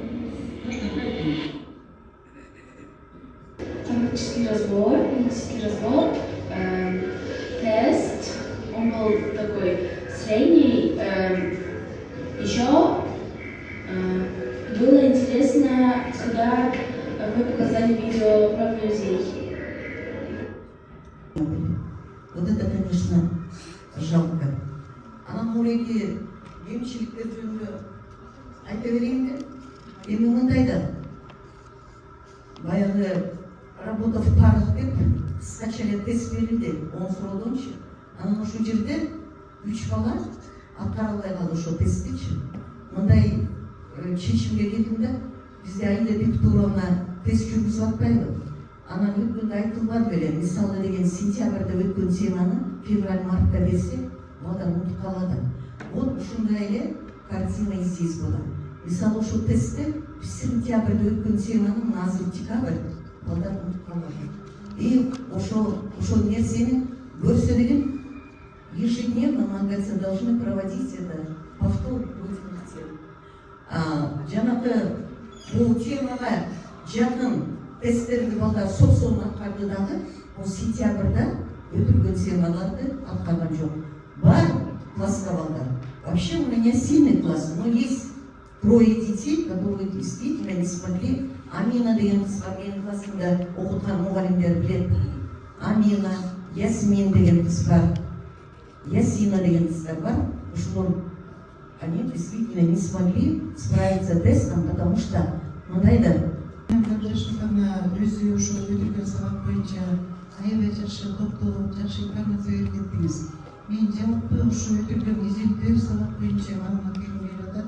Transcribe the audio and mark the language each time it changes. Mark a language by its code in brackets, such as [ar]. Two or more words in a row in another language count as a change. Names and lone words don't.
[ru] Фонетический разбор, тест, он был такой средний. Еще было интересно, когда вы показали видео про друзей. Вот это, конечно, жалко. [ky] Анан муреге кемчиликтер жөнүндө айта берейин деп, эми мындайда баягы [ru] работа в парах [ky] деп кыскача эле тест берилди 10 суроодончу. Анан ошол жерде 3 бала аткара албай калды ошол тесттичи. Мындай чечимге келдим да, бизде Аида Бектуровна тест жүргүзүп атпайбы? Анан өткөндө айтылган беле, мисалы деген сентябрда өткөн теманы февраль-мартта берсе, балдар унутуп калады. [ru] Вот [ky] ушундай эле [ru] картина здесь была. [ky] Мисалы ушул тестте сентябрда өткөн теманы азыр декабрь балдар унутуп калады. [ru] И [ky] ошол нерсени көрсө деген [ru] ежедневно, нам кажется, должны проводить это повтор этих тем. [ky] Жанагы бул темага жакын тесттерди балдар соп-соң аткарды дагы, ол сентябрда өтүлгөн темаларды аткарган жок. Бар класска балдар. [ru] Вообще у меня сильный класс, но есть 3 детей, которые действительно не смогли. [ky] Амина деген кыз бар, менин классымда окуткан мугалимдер билет. Амина, Ясмин деген кыз бар, Ясина деген кыздар бар. Ушулар [ru] они действительно не смогли справиться с тестом, потому что [ky] мындайда Жашкана өзү ошол өтүлгөн сабак боюнча аябай жакшы топтолуп, жакшы информация берип кеттиңиз. Мен жалпы ошо өтүлгөн изилдөө сабак боюнча маалымат бергим келип